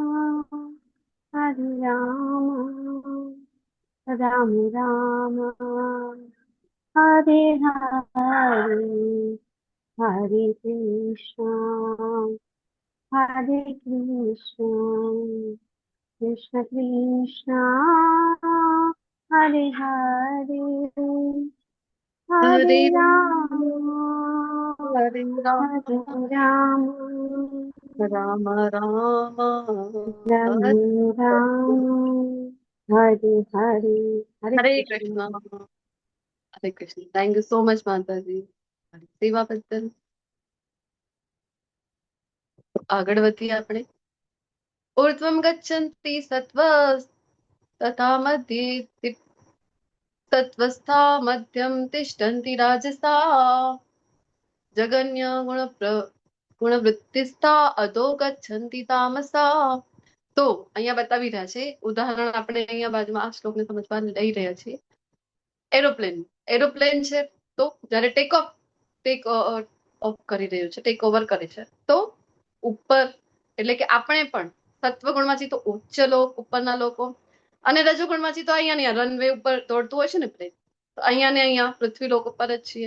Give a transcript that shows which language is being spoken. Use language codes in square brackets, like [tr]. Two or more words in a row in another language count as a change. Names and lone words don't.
[sa] Ram Rama, Hare Hare, Hare Krishna, Krishna Krishna, Hare Hare, Hare Hare Rama, Hare Ram, Rama, Rama Rama, Ram Ram, Hare Hare, Hare Krishna. Hare Krishna. [en] Thank you so much, [gu] માતાજી. સેવા બદલ. આગળ વધીએ આપણે. [sa] ऊर्ध्वं गच्छन्ति तथा मध्ये सत्त्वस्था मध्यं तिष्ठन्ति राजसा जगन्य गुणवृत्तिस्था अधो गच्छन्ति तामसा. [gu] તો અહીંયા બતાવી રહ્યા છે ઉદાહરણ આપણે અહીંયા બાજુમાં આ શ્લોકને સમજવા લઈ રહ્યા છીએ. એરોપ્લેન છે તો જ્યારે [en] take off [gu] કરી રહ્યું છે, [en] take over [gu] કરે છે તો ઉપર એટલે કે આપણે પણ સત્વગુણમાંથી તો ઉચ્ચ લોક ઉપરના લોકો અને રજોગુણમાંથી તો અહીંયા રનવે ઉપર દોડતું હોય છે ને પ્લેન, તો અહીંયા ને અહીંયા પૃથ્વી લોક ઉપર જ છીએ.